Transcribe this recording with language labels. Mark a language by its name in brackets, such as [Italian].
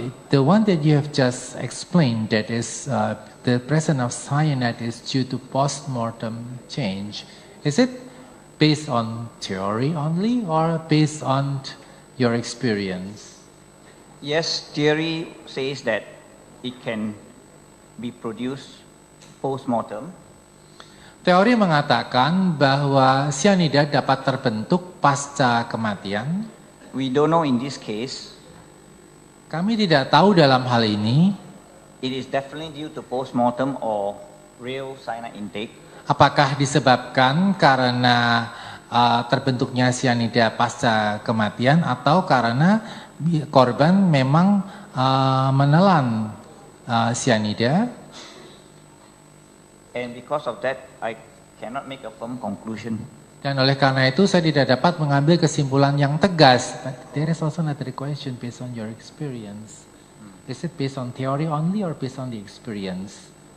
[English] The one that you have just explained, that is the presence of cyanide is due to post-mortem change. Is it based on theory only or based on your experience? Yes, theory says that it can be produced post-mortem. [Indonesian] Teori mengatakan bahwa sianida dapat terbentuk pasca kematian. [English] We don't know in this case. [Indonesian] Kami tidak tahu dalam hal ini. [English] It is definitely due to post-mortem or real cyanide intake. [Indonesian] Apakah disebabkan karena terbentuknya sianida pasca kematian atau karena korban memang menelan sianida? [English] And because of that, I cannot make a firm conclusion. [Indonesian] Dan oleh karena itu saya tidak dapat mengambil kesimpulan yang tegas. [English] But there is also another question based on your experience. Is it based on theory only or based on the experience?